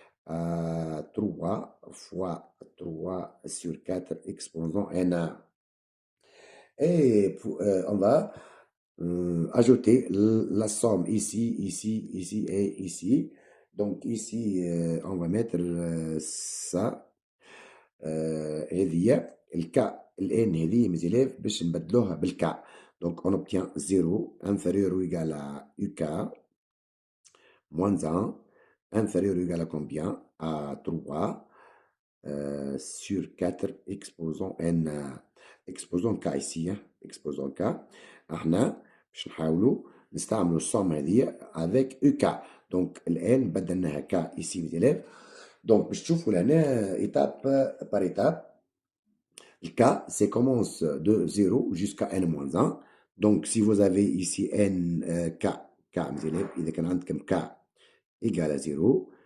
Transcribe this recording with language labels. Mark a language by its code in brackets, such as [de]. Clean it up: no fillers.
[fr] À 3 fois 3 sur 4 exposant n1. Et on va ajouter la somme ici, ici, ici et ici. Donc ici, on va mettre ça. [ar] هذه الكا الان هذه [fr] mes élèves [ar] باش نبدلوها بالكا. [fr] Donc on obtient 0 inférieur ou égal à UK moins 1 inférieur ou égal à combien? À 3 sur 4 exposant n exposant k ici exposant k. [ar] احنا باش نحاولوا نستعملوا الصوم هذه [fr] avec UK. Donc [ar] الان بدلناها [fr] k ici mes élèves. Donc [ar] باش تشوفوا لهنا [fr] étape par étape. Le K, c'est commence de 0 jusqu'à n-1. Donc, si vous avez ici n, K, mes élèves, il est comme K égale à 0.